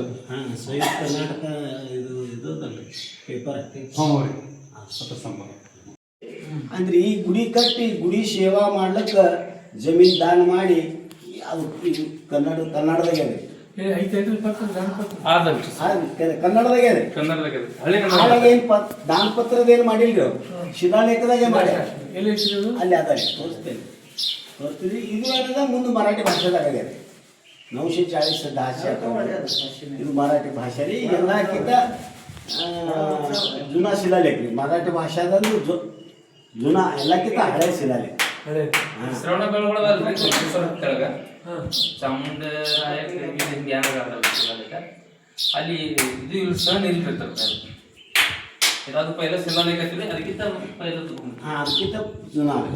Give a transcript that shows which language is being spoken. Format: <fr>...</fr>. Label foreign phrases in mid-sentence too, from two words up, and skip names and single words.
<kn>ಹಾಂ, ಸಂಯುಕ್ತ ಕರ್ನಾಟಕ ಇದು ಅದಲ್ರಿ ಪೇಪರ್ ಅಂದ್ರೆ ಈ ಗುಡಿ ಕಟ್ಟಿ ಗುಡಿ ಸೇವಾ ಮಾಡ್ಲಿಕ್ಕೆ ಜಮೀನ್ ದಾನ ಮಾಡಿ ಅದು ಕನ್ನಡದಾಗೆ ಕನ್ನಡದಾಗೆ ಏನ್ ದಾನ ಪತ್ರದ ಏನ್ ಮಾಡಿಲ್ರಿ ಅವ್ರು, ಶಿಲಾಲೇಖದಾಗೆ ಮಾಡಿ ಅಲ್ಲಿ ಅದ ತೋರಿಸ್ತೇನೆ ತೋರಿಸ್ತೀವಿ. ಇದು ಏನದ ಮುಂದೆ ಮರಾಠಿ ಭಾಷೆದಾಗ ಆಗ್ಯದ. 940 ಭಾಷೆ ಇದು ಮರಾಠಿ ಭಾಷೆ ರೀ. ಎಲ್ಲಕ್ಕಿಂತ</kn> <mr>जुना शिलालेख मराठी भाषा जुना</mr> <kn>ಎಲ್ಲಕ್ಕಿಂತ ಹಳೆ ಶಿಲಾಲೇಖ. ಶ್ರವಣ ಬೆಳಗೊಳದಲ್ರಿ ಕೆಳಗ ಚಾಮುಂಡರಾಯ ಶಿಲಾಲೇಖ ಅಲ್ಲಿ ಇದು ಸಣ್ಣ ಇರ್ತಿರ್ತಾರೆ. ಅದು ಪೈಲ ಶಿಲಾಲೇಖ ಐತಿ, ಅದಕ್ಕಿಂತ ಪೈಲ ಅದಕ್ಕಿಂತ जुना</kn>